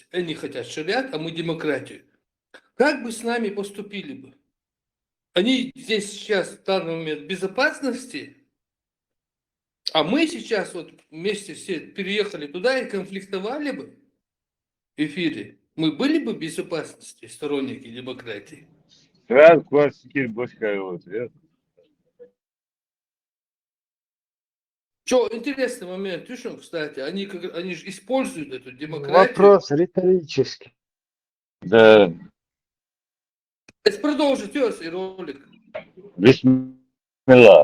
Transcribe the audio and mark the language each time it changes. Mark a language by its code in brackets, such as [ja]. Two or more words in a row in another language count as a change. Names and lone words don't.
[ru] Они хотят шариат, а мы демократию. Как бы с нами поступили бы? Они здесь сейчас в данный момент в безопасности, а мы сейчас вот вместе все переехали туда и конфликтовали бы в эфире. Мы были бы в безопасности, сторонники демократии? Biraz klasik başka вот. Что, интересный момент, Тюшин, кстати, они же используют эту демократию. Вопрос риторический. Да. Это продолжит и ролик. Бисмилlah.